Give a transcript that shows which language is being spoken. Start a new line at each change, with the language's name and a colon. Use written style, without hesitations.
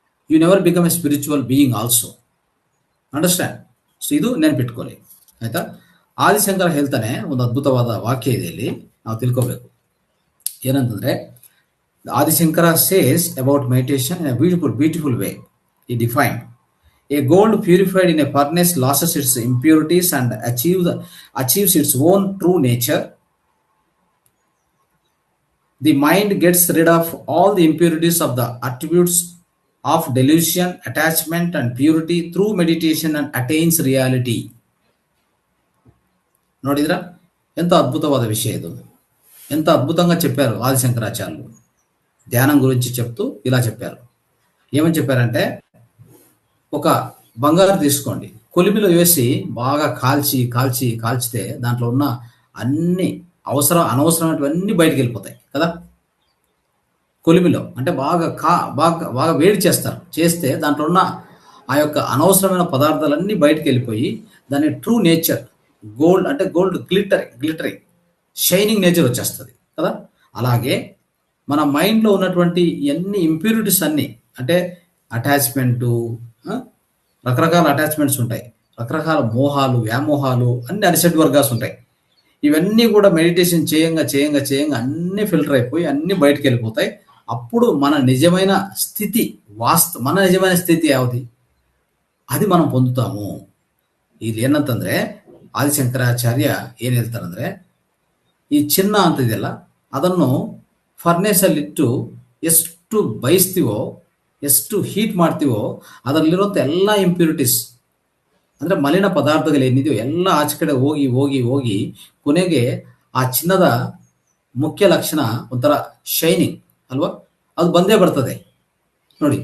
English: You never become a spiritual being also. Understand?
Kannada: So ಇದು ನೆನ್ಪಿಟ್ಕೊಳ್ಳಿ, ಆಯ್ತಾ? ಆದಿಶಂಕರ ಹೇಳ್ತಾನೆ, ಒಂದು ಅದ್ಭುತವಾದ ವಾಕ್ಯ ಇದೆ ಇಲ್ಲಿ, ನಾವು ತಿಳ್ಕೋಬೇಕು. ಏನಂತಂದ್ರೆ,
English: Adishankara says about meditation in a beautiful way. He defined, a gold purified in a furnace loses its impurities and achieves its own true nature. The mind gets rid of all the impurities of the attributes of delusion, attachment and purity through meditation and attains reality.
Kannada: ನೋಡಿದ್ರ
Telugu: ఎంత అద్భుతವಾದ విషయం ఇది. ఎంత అద్భుతంగా చెప్పారు ఆదిశంకరాచార్యులు. ధ్యానం గురించి చెప్తూ ఇలా చెప్పారు. ఏమని చెప్పారంటే, ఒక బంగారు తీసుకోండి, కొలిమిలో వేసి బాగా కాల్చితే దాంట్లో ఉన్న అన్ని అనవసరమైనవన్నీ బయటకు వెళ్ళిపోతాయి కదా. కొలిమిలో అంటే బాగా వేడి చేస్తే దాంట్లో ఉన్న ఆ యొక్క అనవసరమైన పదార్థాలన్నీ బయటకు వెళ్ళిపోయి దాని ట్రూ నేచర్, గోల్డ్ అంటే గోల్డ్ గ్లిటరింగ్ షైనింగ్ నేచర్ వచ్చేస్తుంది కదా. అలాగే మన మైండ్లో ఉన్నటువంటి ఎన్ని ఇంప్యూరిటీస్ అన్ని, అంటే అటాచ్మెంటు, రకరకాల అటాచ్మెంట్స్ ఉంటాయి, రకరకాల మోహాలు, వ్యామోహాలు, అన్ని అనిసెట్ వర్గాస్ ఉంటాయి. ఇవన్నీ కూడా మెడిటేషన్ చేయంగా అన్ని ఫిల్టర్ అయిపోయి అన్ని బయటకు వెళ్ళిపోతాయి. అప్పుడు మన నిజమైన స్థితి, మన నిజమైన స్థితి
Kannada: ಯಾವುದು
Telugu: అది మనం పొందుతాము.
Kannada: ಇಲ್ಲಿ ಏನಂತಂದ್ರೆ ಆದಿಶಂಕರಾಚಾರ್ಯ ಏನ್ ಹೇಳ್ತಾರಂದ್ರೆ, ಈ ಚಿನ್ನ ಅಂತ ಇದೆಯಲ್ಲ, ಅದನ್ನು ಫರ್ನೇಸ್ ಅಲ್ಲಿ ಇಟ್ಟು ಎಷ್ಟು ಬಯಸ್ತೀವೋ, ಎಷ್ಟು ಹೀಟ್ ಮಾಡ್ತೀವೋ, ಅದರಲ್ಲಿರುವಂಥ ಎಲ್ಲ ಇಂಪ್ಯೂರಿಟೀಸ್ ಅಂದ್ರೆ ಮಲಿನ ಪದಾರ್ಥಗಳು ಏನಿದೆಯೋ ಎಲ್ಲ ಆಚೆ ಕಡೆ ಹೋಗಿ ಕೊನೆಗೆ ಆ ಚಿನ್ನದ ಮುಖ್ಯ ಲಕ್ಷಣ ಒಂಥರ ಶೈನಿಂಗ್ ಅಲ್ವಾ, ಅದು ಬಂದೇ ಬರ್ತದೆ ನೋಡಿ.